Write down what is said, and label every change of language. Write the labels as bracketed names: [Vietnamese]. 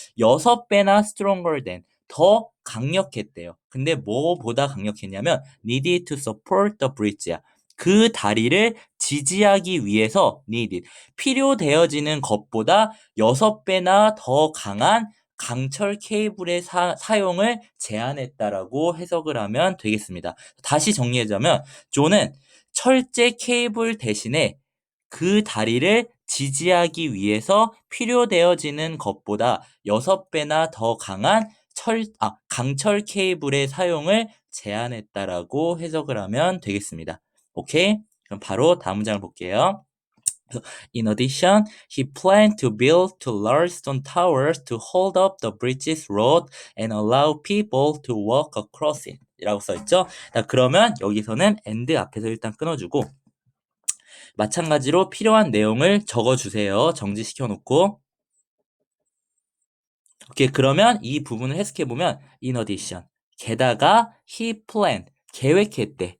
[Korean] 6배나 stronger than, 더 강력했대요. 근데 뭐보다 강력했냐면 [English] needed to support the bridge [Korean] 야. 그 다리를 지지하기 위해서 needed, 필요되어지는 것보다 6배나 더 강한 강철 케이블의 사용을 제안했다라고 해석을 하면 되겠습니다. 다시 정리하자면 존은 철제 케이블 대신에 그 다리를 지지하기 위해서 필요되어지는 것보다 6배나 더 강한 강철 케이블의 사용을 제안했다라고 해석을 하면 되겠습니다. 오케이? 그럼 바로 다음 문장을 볼게요. [English] In addition, he planned to build 2 large stone towers to hold up the bridge's road and allow people to walk across it. [Korean] 이라고 써있죠? 자, 그러면 여기서는 and 앞에서 일단 끊어주고 마찬가지로 필요한 내용을 적어주세요. 정지시켜 놓고. 오케이, 그러면 이 부분을 해석해보면 in addition, 게다가 [English] he planned, [Korean] 계획했대.